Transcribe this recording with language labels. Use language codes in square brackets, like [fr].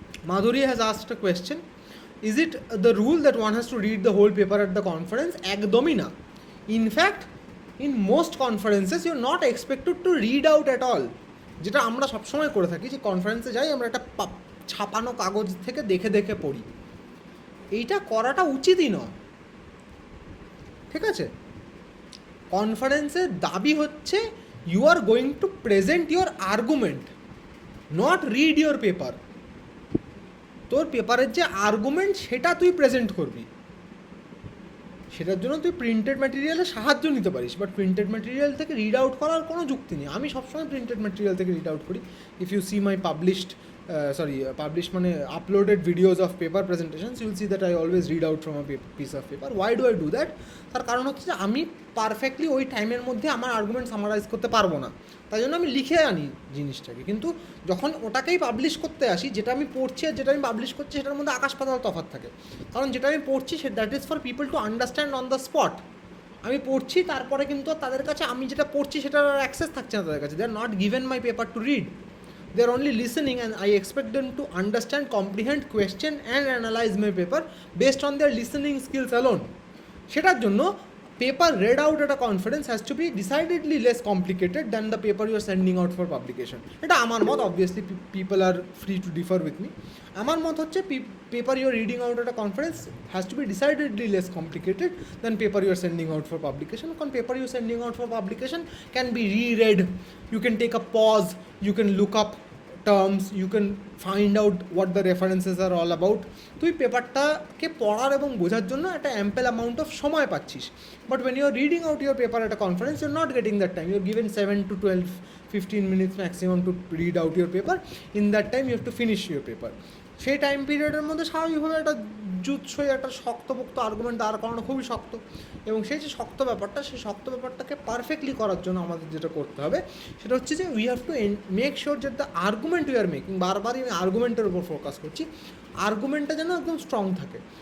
[en] Madhuri has asked a question. Is it the rule that one has to read the whole paper at the conference? [bn] একদমই না। [en] In fact, in most conferences you're not expected to read out at all. [bn] যেটা আমরা সবসময় করে থাকি, যে কনফারেন্সে যাই আমরা একটা ছাপানো কাগজ থেকে দেখে দেখে পড়ি, এইটা করাটা উচিতই নয়, ঠিক আছে? কনফারেন্সের দাবি হচ্ছে [en] You are going to present your argument, not read your paper. [bn] তোর পেপারের যে আর্গুমেন্ট সেটা তুই প্রেজেন্ট করবি, সেটার জন্য তুই প্রিন্টেড ম্যাটেরিয়ালের সাহায্য নিতে পারিস, বাট প্রিন্টেড ম্যাটেরিয়াল থেকে রিড আউট করার কোনো যুক্তি নেই। আমি সবসময় প্রিন্টেড ম্যাটেরিয়াল থেকে রিড আউট করি। [en] If you see my published মানে uploaded videos of paper presentations, you will see that I always read out from a piece of paper. Why do I do that? [bn] তার কারণ হচ্ছে যে আমি perfectly ওই টাইমের মধ্যে আমার আর্গুমেন্ট সামারাইজ করতে পারবো না, তাই জন্য আমি লিখে আনি জিনিসটাকে। কিন্তু যখন ওটাকেই পাবলিশ করতে আসি, যেটা আমি পড়ছি আর যেটা আমি পাবলিশ করছি সেটার মধ্যে আকাশ পাতাল তফাৎ থাকে। কারণ যেটা আমি পড়ছি [en] That is for people to understand on the spot. [bn] আমি পড়ছি, তারপরে কিন্তু তাদের কাছে আমি যেটা পড়ছি সেটার অ্যাক্সেস থাকছে না তাদের কাছে। [en] They are not given my paper to read, they are only listening, and I expect them to understand, comprehend, question and analyze my paper based on their listening skills alone. [bn] সেটার জন্য [en] paper read out at a conference has to be decidedly less complicated than the paper you are sending out for publication. [bn] এটা আমার মত, [en] obviously people are free to differ with me. [bn] আমার মত হচ্ছে [en] paper you are reading out at a conference has to be decidedly less complicated than paper you are sending out for publication. কারণ paper you are sending out for publication can be reread, you can take a pause, you can look up terms, you can find out what the references are all about. [bn] তুই পেপারটাকে পড়ার এবং বোঝার জন্য একটা অ্যাম্পেল amount of সময় পাচ্ছিস। [en] But when you are reading out your paper at a conference, you are not getting that time. You are given 7 to 12, 15 minutes maximum to read out your paper. In that time you have to finish your paper. [bn] সেই time পিরিয়ডের মধ্যে স্বাভাবিকভাবে একটা জুৎসই একটা শক্তপোক্ত argument দাঁড় করানো খুবই শক্ত, এবং সেই যে শক্ত ব্যাপারটা, সেই শক্ত ব্যাপারটাকে পারফেক্টলি করার জন্য আমাদের যেটা করতে হবে সেটা হচ্ছে যে [en] we have to make sure যে the argument we are making, [bn] বারবারই আমি আর্গুমেন্টের উপর ফোকাস করছি, আর্গুমেন্টটা যেন একদম স্ট্রং থাকে।